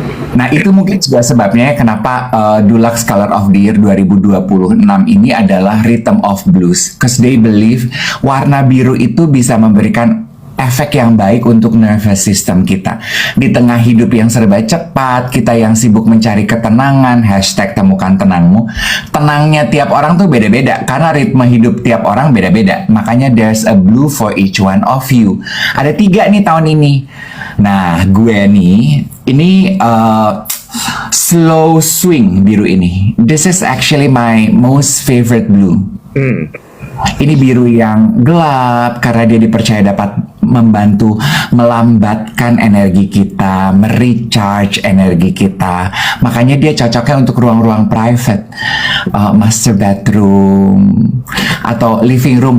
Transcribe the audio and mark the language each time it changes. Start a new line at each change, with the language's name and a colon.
Indonesian: Nah itu mungkin juga sebabnya kenapa Dulux Color of the Year 2026 ini adalah Rhythm of Blues,
English: cause they believe
Indonesian: warna biru itu bisa memberikan efek yang baik untuk nervous system kita. Di tengah hidup yang serba cepat, kita yang sibuk mencari ketenangan, #temukan tenangmu. Tenangnya tiap orang tuh beda-beda, karena ritme hidup tiap orang beda-beda. Makanya
English: there's a blue for each one of you.
Indonesian: Ada 3 nih tahun ini. Nah, gue nih, ini slow swing biru ini.
English: This is actually my most favorite blue.
Indonesian: Ini biru yang gelap karena dia dipercaya dapat membantu melambatkan energi kita, merecharge energi kita. Makanya dia cocoknya untuk ruang-ruang private, master bedroom, atau living room.